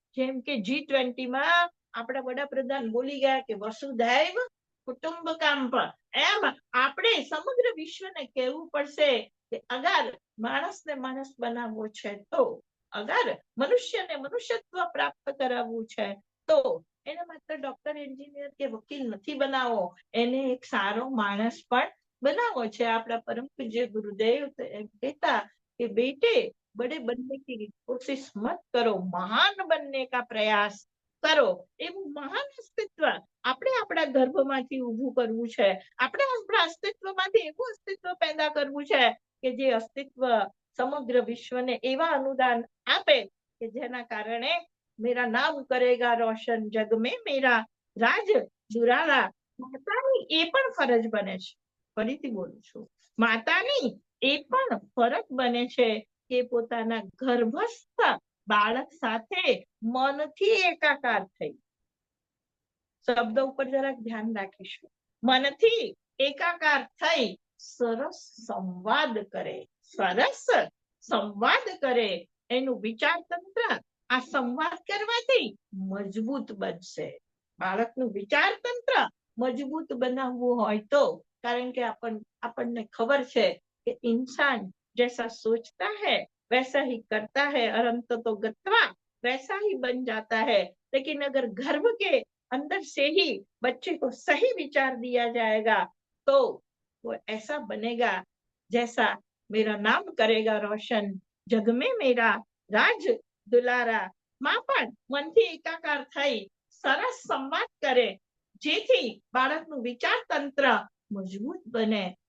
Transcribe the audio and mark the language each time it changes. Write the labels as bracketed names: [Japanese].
[Gujarati] જેમ કે G20 માં આપણા વડાપ્રધાન બોલી ગયા કે વસુધૈવ કુટુંબકમ, એમ આપણે સમગ્ર વિશ્વને કહેવું પડશે કે અગર માણસને માણસ બનાવવો છે તો, અગર મનુષ્યને મનુષ્યત્વ પ્રાપ્ત કરાવવું છે તો એને માત્ર ડોક્ટર, એન્જિનિયર કે વકીલ નથી બનાવવો, એને એક સારો માણસ પણ બનાવવો છે. આપણા પરમ પૂજ્ય ગુરુદેવ એમ કહેતા કે [Hindi] બેटे बड़े बनने की कोशिश मत करो, महान बनने का प्रयास [Gujarati] કરો. એવું મહાન અસ્તિત્વ આપણે આપણા ગર્ભમાંથી ઊભું કરવું છે. આપણે આપણા અસ્તિત્વમાંથી એવું અસ્તિત્વ પેદા કરવું છે કે જે અસ્તિત્વ સમગ્ર વિશ્વને એવા અનુદાન આપે કે જેના કારણે [Hindi] મેરા નામ કરેગા રોશન જગ મેં, મેરા રાજ દુરાલા. [Gujarati] માતાની એ પણ ફરજ બને છે, ફરીથી બોલું છું, માતાની એ પણ ફરજ બને છે કે પોતાના ગર્ભસ્થ બાળક સાથે મનથી એકાકાર થઈ, શબ્દ ઉપર જરાક ધ્યાન રાખીશું, મનથી એકાકાર થઈ સરસ સંવાદ કરે, સરસ સંવાદ કરે. એનું વિચાર તંત્ર આ સંવાદ કરવાથી મજબૂત બનશે. બાળકનું વિચાર તંત્ર મજબૂત બનાવવું હોય તો, કારણ કે આપણને ખબર છે કે [Hindi] इंसान जैसा सोचता है वैसा ही करता है, और अंत तो गत्वा वैसा ही बन जाता है. लेकिन अगर गर्भ के अंदर से ही बच्चे को सही विचार दिया जाएगा तो वो ऐसा बनेगा जैसा मेरा नाम करेगा रोशन जग में मेरा राज दुलारा. [Gujarati] માં પણ મનથી એકાકાર થઈ સરસ સંવાદ કરે જેથી બાળકનું વિચાર તંત્ર મજબૂત બને.